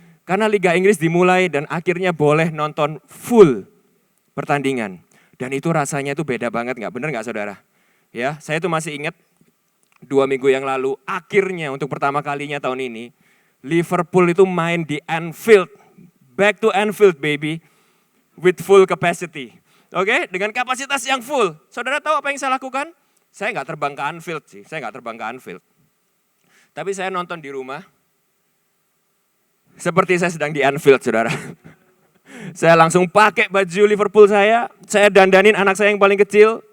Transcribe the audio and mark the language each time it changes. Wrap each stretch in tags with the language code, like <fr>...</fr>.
<id>Karena Liga Inggris dimulai dan akhirnya boleh nonton full pertandingan. Dan itu rasanya itu beda banget, nggak bener nggak saudara? Ya, saya tuh masih ingat 2 minggu yang lalu, akhirnya untuk pertama kalinya tahun ini, Liverpool itu main di Anfield.</id> <en>Back to Anfield baby, with full capacity.</en> <id>Oke, dengan kapasitas yang full. Saudara tahu apa yang saya lakukan? Saya nggak terbang ke Anfield sih, saya nggak terbang ke Anfield. Tapi saya nonton di rumah, seperti saya sedang di Anfield saudara. Saya langsung pakai baju Liverpool saya dandanin anak saya yang paling kecil.</id>